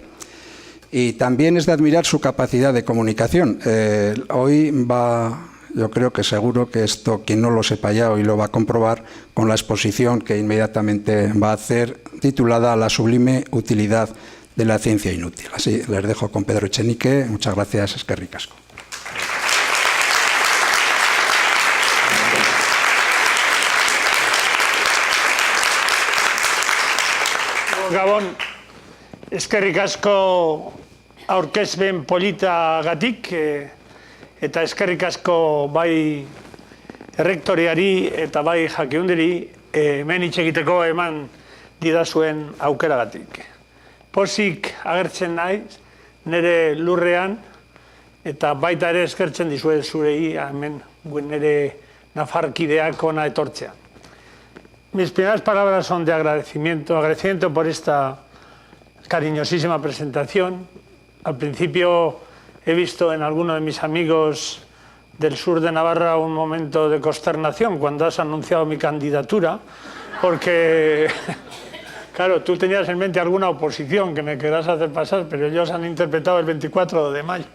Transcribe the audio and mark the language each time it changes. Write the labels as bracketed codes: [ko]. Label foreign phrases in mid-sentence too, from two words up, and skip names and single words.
[es] Y también es de admirar su capacidad de comunicación. Yo creo que seguro que esto, quien no lo sepa ya, hoy lo va a comprobar con la exposición que inmediatamente va a hacer, titulada La sublime utilidad de la ciencia inútil. Así les dejo con Pedro Echenique. Muchas gracias, [eu] eskerrik asko. Gabon, eskerrik asko aurkezpen politagatik, eta eskerrik asko bai errektoreari eta bai jakiunderi hemen hitz egiteko eman didazuen aukeragatik. Pozik agertzen naiz nire lurrean eta baita ere eskertzen dizuet zurei hemen nire nafarkideak ona etortzea. [es] Mis primeras palabras son de agradecimiento por esta cariñosísima presentación. Al principio he visto en alguno de mis amigos del sur de Navarra un momento de consternación cuando has anunciado mi candidatura, porque, claro, tú tenías en mente alguna oposición que me querrás hacer pasar, pero ellos han interpretado el 24 de mayo.